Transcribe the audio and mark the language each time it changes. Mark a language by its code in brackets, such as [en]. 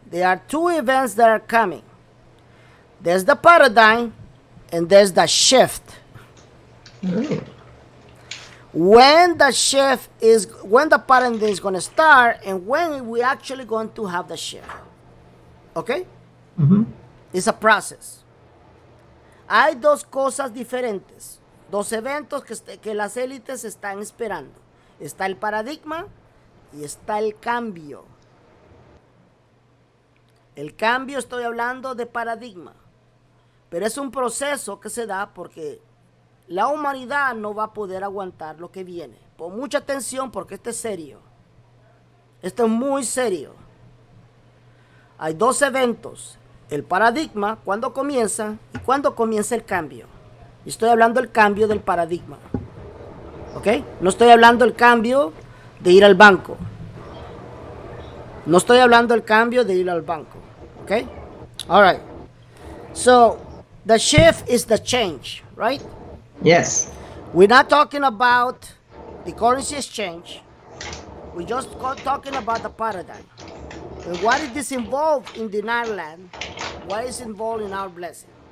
[en] There are two events that are coming. There's the paradigm, and there's the shift. Oh. When the paradigm is going to start and when we actually going to have the shift. Okay? It's a process. [es] Hay dos cosas diferentes, dos eventos que las élites están esperando. Está el paradigma y está el cambio. El cambio, estoy hablando de paradigma, pero es un proceso que se da porque la humanidad no va a poder aguantar lo que viene. Pon mucha atención porque esto es serio. Esto es muy serio. Hay dos eventos. El paradigma, cuando comienza, y cuando comienza el cambio. Y estoy hablando del cambio del paradigma. ¿Ok? No estoy hablando del cambio de ir al banco. No estoy hablando del cambio de ir al banco. [en] ¿Ok? All right. So, the shift is the change, right? Yes. We're not talking about the currency exchange. We're just talking about the paradigm. And what is this involved in denial land? What is involved in our blessing?